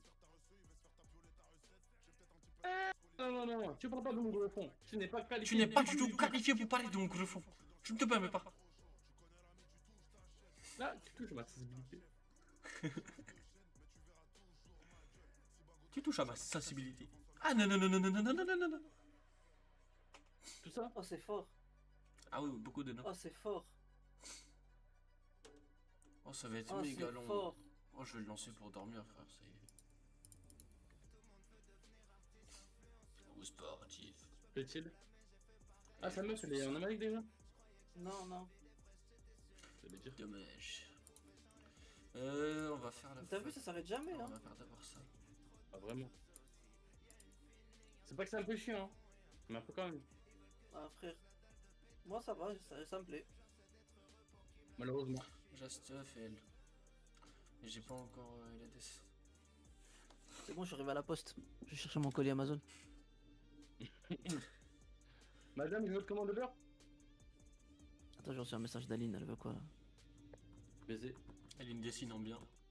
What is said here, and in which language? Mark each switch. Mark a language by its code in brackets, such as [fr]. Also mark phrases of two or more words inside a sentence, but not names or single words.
[fr] Non, non, non, tu parles pas de mon griffon. Tu n'es pas qualifié. Tu n'es pas du tout qualifié pour parler de mon griffon. Je ne te permets pas. Là, tu touches ma sensibilité. Tu touches à ma sensibilité. Ah non, non, non, non, non, non, non, non, non, non. Tout ça? Oh, c'est fort. Ah oui, beaucoup de noms. Oh, c'est fort. Oh, ça va être Oh, méga c'est long. fort. Oh, je vais le lancer pour dormir, frère. C'est. Ou sportif. Plaît-il? Ah, sa meuf, elle est en Amérique déjà? Non, non. Ça veut dire. Dommage. On va faire la. T'as vu, ça s'arrête jamais, On hein. va faire d'abord ça. Ah, vraiment. C'est pas que c'est un peu chiant, hein. Mais un peu quand même. Ah, frère. Moi, ça va, ça me plaît. Malheureusement. [en] Just fail. [fr] Et j'ai pas encore la DS. C'est bon, je suis arrivé à la poste. Je vais chercher mon colis Amazon. Madame, une autre commande de beurre? Attends, j'ai reçu un message d'Aline, elle veut quoi là? Baiser. Elle me dessine en bien.